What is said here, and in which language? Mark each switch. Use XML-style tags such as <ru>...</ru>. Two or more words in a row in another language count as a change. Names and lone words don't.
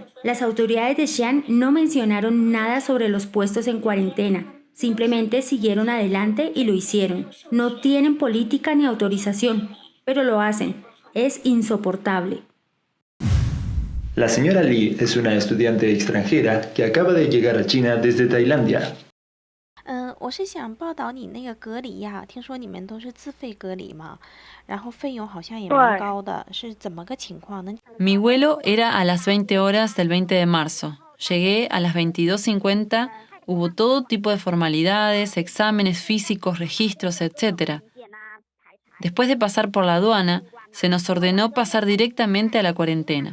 <es>Las autoridades de Xi'an no mencionaron nada sobre los puestos en cuarentena. Simplemente siguieron adelante y lo hicieron. No tienen política ni autorización, pero lo hacen. Es insoportable. La señora Li es una estudiante extranjera que acaba de llegar a China desde Tailandia.</es> <zh>我是想报道你那个隔离呀，听说你们都是自费隔离嘛，然后费用好像也蛮高的，是怎么个情况呢？</zh> <es>Mi vuelo era a las 20 horas del 20 de marzo. Llegué a las 22:50, hubo todo tipo de formalidades, exámenes físicos, registros, etc. Después de pasar por la aduana, se nos ordenó pasar directamente a la cuarentena.</es>